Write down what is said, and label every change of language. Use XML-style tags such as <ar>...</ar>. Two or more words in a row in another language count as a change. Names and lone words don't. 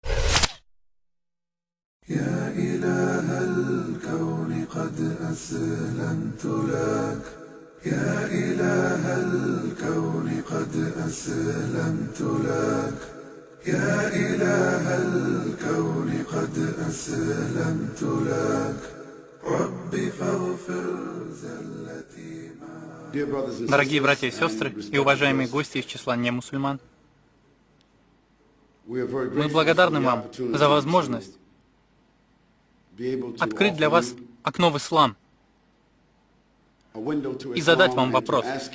<ar>يا إله الكون قد أسلمت لك، يا إله الكون قد أسلمت لك، يا إله الكون قد أسلمت لك، ربي فاغفر زلتي ما.</ar> <ru>Дорогие братья и сестры и уважаемые гости из числа немусульман, мы благодарны вам за возможность открыть для вас окно в ислам и задать вам вопрос.</ru>